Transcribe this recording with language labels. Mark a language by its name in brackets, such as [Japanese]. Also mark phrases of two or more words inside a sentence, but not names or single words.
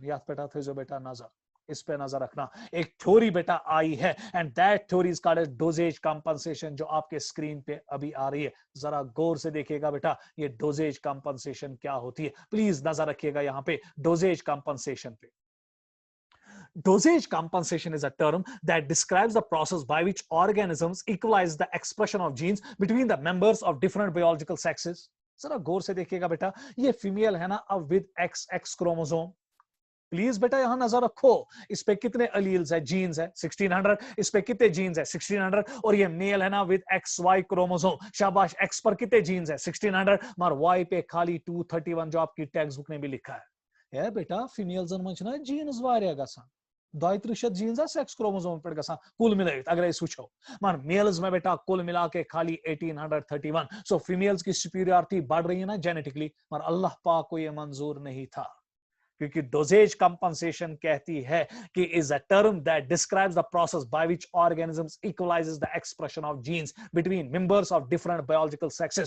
[Hindi] याद बेटा थे जो बेटा नजर, इस पे नजर रखना। एक थ्योरी बेटा आई है [English] and that theory is called as dosage compensation, [Hindi] जो आपके स्क्रीन पे अभी आ रही है। जरा गौर से देखिएगा बेटा ये [English] dosage compensation [Hindi] क्या होती है, प्लीज नजर रखिएगा यहाँ पे [English] dosage compensation [Hindi] पे। [English] Dosage compensation is a term that describes the process by which organisms equalize the expression of genes between the members of different biological sexes. [Hindi] जरा गौर से देखिएगा बेटा, ये फीमेल है ना अब [English] with XX chromosome, [Hindi] प्लीज बेटा यहां नजर रखो, इस पे कितने अलील्स है, जीन्स है 1600, इस पे कितने जीन्स है 1600, और ये मेल है ना [English] with XY chromosome, [Hindi] शाबाश एक्स पर कितने जीन्स है 1600, मगर वाई पे खाली 231 जो आपकी [English] text book [Hindi] में भी लिखा है बेटा फीमेल्स ना जीन्स [Kashmiri] वारिया गसान 32 जीन्स [English] sex chromosome [Kashmiri] पे गसान कुल मिलाइट अगर इस वुचो, [Hindi] मगर मेल्स में बेटा कुल मिला के खाली 1831। सो फीमेल्स की सुपीरियरिटी बढ़ रही है ना जेनेटिकली, मगर अल्लाह पाक को ये मंजूर नहीं था, क्योंकि [English] dosage compensation [Hindi] कहती है कि [English] is a term that describes the process by which organisms equalizes the expression of genes between members of different biological sexes.